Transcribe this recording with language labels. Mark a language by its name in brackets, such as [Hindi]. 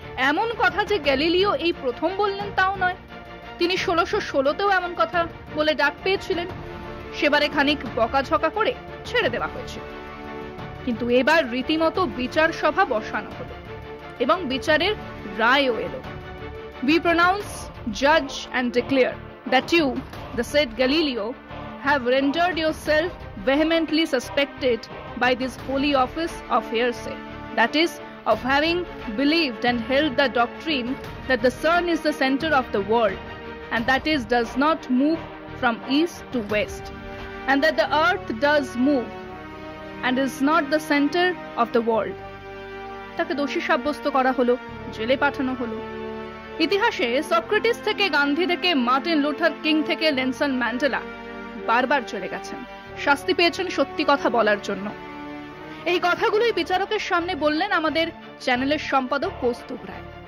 [Bangla] এমন কথা যে গ্যালিলিও এই প্রথম বললেন তাও নয়, তিনি 1616তেও এমন কথা বলে ডাক পেয়েছিলেন। সেবারে খানিক বকাঝকা করে ছেড়ে দেওয়া হয়েছিল। কিন্তু এবার রীতিমতো বিচার সভা বসানো হলো এবং বিচারের রায়ও এলো। [English] We pronounce, judge and declare that you, the said Galileo, have rendered yourself vehemently suspected by this holy office of heresy, that is, of having believed and held the doctrine that the sun is the center of the world, and that is does not move from east to west, and that the earth does move and is not the center of the world. [Bangla] তাকে দোষী সাব্যস্ত করা হলো, জেলে পাঠানো হলো। ইতিহাসে Socrates থেকে গান্ধী থেকে মার্টিন লুথার কিং থেকে নেলসন ম্যান্ডেলা বারবার চলে গেছেন, শাস্তি পেয়েছেন সত্যি কথা বলার জন্য। এই কথাগুলোই বিচারকের সামনে বললেন আমাদের চ্যানেলের সম্পাদক কৌস্তুভ রায়।